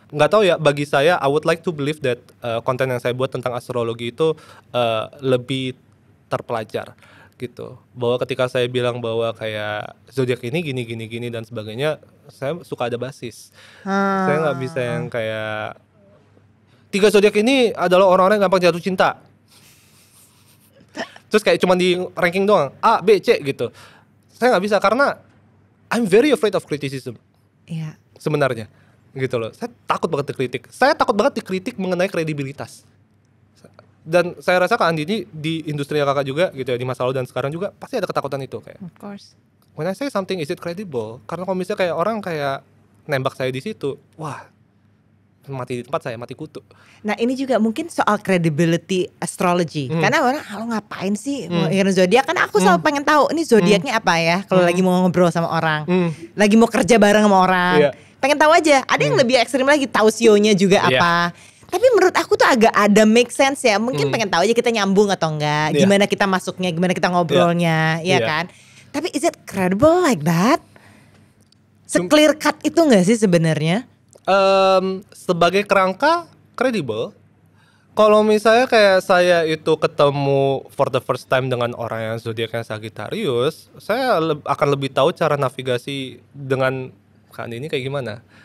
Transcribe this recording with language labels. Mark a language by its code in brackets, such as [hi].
[id] Nggak tahu ya, bagi saya I would like to believe that konten yang saya buat tentang astrologi itu lebih terpelajar gitu. Bahwa ketika saya bilang bahwa kayak zodiak ini gini dan sebagainya, saya suka ada basis. Saya nggak bisa yang kayak 3 zodiak ini adalah orang-orang yang gampang jatuh cinta. Terus kayak cuma di ranking doang A, B, C gitu. Saya nggak bisa karena I'm very afraid of criticism. Iya. Sebenarnya gitu loh. Saya takut banget dikritik. Saya takut banget dikritik mengenai kredibilitas. Dan saya rasa Kak Andini di industri kakak juga gitu ya, di masa lalu dan sekarang juga pasti ada ketakutan itu kayak. [en] Of course. When I say something, is it credible? [id] Karena kalau misalnya kayak orang kayak nembak saya di situ, wah, mati di tempat saya, mati kutu. Nah ini juga mungkin soal credibility astrology. Karena orang lo ngapain sih ngirim zodiak? Kan aku selalu pengen tahu ini zodiaknya apa ya. Kalau lagi mau ngobrol sama orang, lagi mau kerja bareng sama orang, pengen tahu aja. Ada yang lebih ekstrim lagi, tahu sionya juga apa. Tapi menurut aku tuh agak ada make sense ya. Mungkin pengen tahu aja kita nyambung atau enggak, gimana kita masuknya, gimana kita ngobrolnya, ya kan. [en] Tapi is it credible like that? [id] Se-clear cut itu enggak sih sebenarnya? Sebagai kerangka kredibel. Kalau misalnya kayak saya itu ketemu for the first time dengan orang yang zodiaknya Sagittarius, saya akan lebih tahu cara navigasi dengan kan ini kayak gimana.